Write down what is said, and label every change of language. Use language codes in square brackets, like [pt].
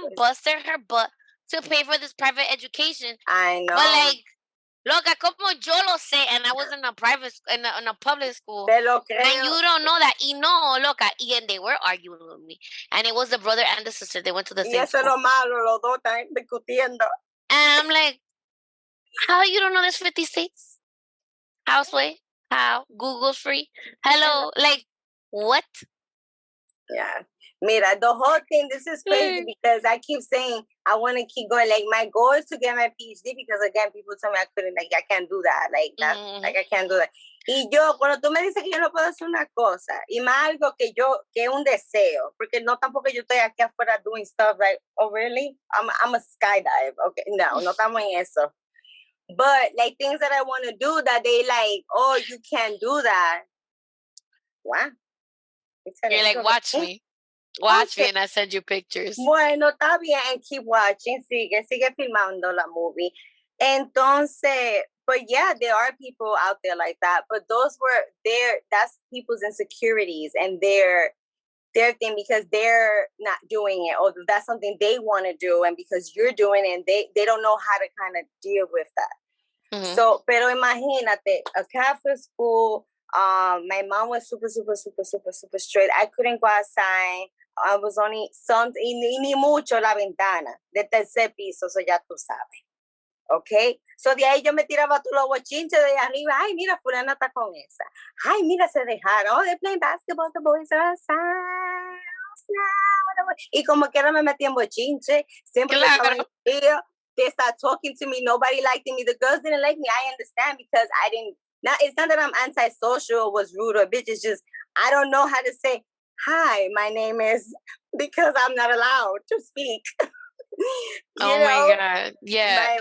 [en] mom busted her butt to pay for this private education. I know. But like, [es] loca, como yo lo sé, [en] and I was in a private, in a public school. [es] Te lo creo. [en] And you don't know that. [es] Y no, loca. [en] And they were arguing with me. And it was the brother and the sister. They went to the same school. [es] Y eso es lo malo, los dos están discutiendo. [en] And I'm like, how you don't know there's 50 states? Houseway? How? Google's free? Hello? Like, what? Yeah. [es] Mira, [en] the whole thing, this is crazy because I keep saying I want to keep going. Like, my goal is to get my PhD because, again, people tell me I couldn't, like, I can't do that. Like, I can't do that. [es] Y yo, cuando tú me dices que yo no puedo hacer una cosa, y más algo que es un deseo, porque no tampoco yo estoy aquí afuera [en] doing stuff like, oh, really? I'm a skydive. Okay, [es] no estamos en eso. [en] But, like, things that I want to do that they like, oh, you can't do that. Wow. You're like, watch me. Watch me and I send you pictures. [es] Bueno, está bien, [en] and keep watching. [es] Sigue filmando la movie. Entonces, [en] but yeah, there are people out there like that. But that's people's insecurities and their thing because they're not doing it, or that's something they want to do, and because you're doing it, and they don't know how to kind of deal with that. Mm-hmm. So, [es] pero imagínate, [en] a Catholic school. My mom was super straight. I couldn't go outside. I was only [es] ni mucho la ventana de tercer piso, so ya tú sabes. Okay? So de ahí yo me tiraba todos los bochinches de arriba. Ay, mira, fulana está con esa. Ay, mira, se dejaron. [en] Oh, they're playing basketball, the boys are outside. [es] Y como quiera me metí en bochinche. Siempre estaban [en] here. They start talking to me. Nobody liked me. The girls didn't like me. I understand because I didn't. It's not that I'm antisocial or was rude or bitch. It's just I don't know how to say, hi, my name is, because I'm not allowed to speak. My God. Yeah.